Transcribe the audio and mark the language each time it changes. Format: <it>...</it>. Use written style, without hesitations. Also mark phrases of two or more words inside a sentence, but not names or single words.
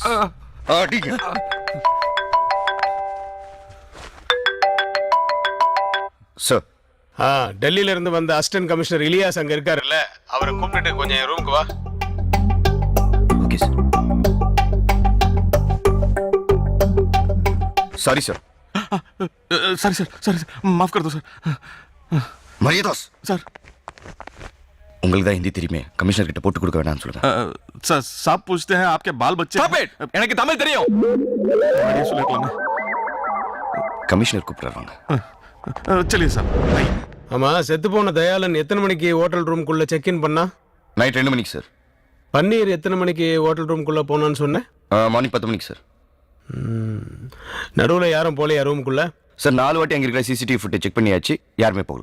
<ta>அடிங்க. சார், டெல்லியில இருந்து வந்த</ta> <en>assistant commissioner</en> <ta>இலியாஸ் அங்க இருக்காருல்ல, அவரை கூப்பிட்டு கொஞ்சம் ரூமுக்கு வா.</ta> <en>Okay sir. Sorry sir. sorry sir, sorry sir,</en> <hi>माफ कर दो सर.</hi> <ta>மரியாதாஸ்</ta> <hi>सर,</hi> <ta>உங்களுக்கு தான் ஹிந்தி தெரியுமே, கமிஷனர் கிட்ட போட்டு கொடுக்க வேணாம்னு சொல்லுங்க.</ta> <hi>सर साहब पूछते हैं आपके बाल बच्चे.</hi> <en>Stop it!</en> <ta>எனக்கு தமிழ் தெரியும். बढ़िया சொல்லிருக்கலாமே. கமிஷனர் கூப்பிடுறாங்க.</ta> <hi>चलिए साहब.</hi> <ta>ஆமா, செத்து போன தயாளன் எத்தனை மணிக்கு ஹோட்டல் ரூம்குள்ள</ta> <en>check in</en> <ta>பண்ணா? நைட் 2 மணிக்கு சார். பன்னீர் எத்தனை மணிக்கு ஹோட்டல் ரூம்குள்ள போனான்னு சொன்னேன்? மார்னிங் 10 மணிக்கு சார். நடுவில் யாரும் போலையா ரூமுக்குள்ள? சார் 4 வாட்டி அங்கே இருக்கிற</ta> <en>CCTV footage check</en> <ta>பண்ணியாச்சு, யாருமே போகல.</ta>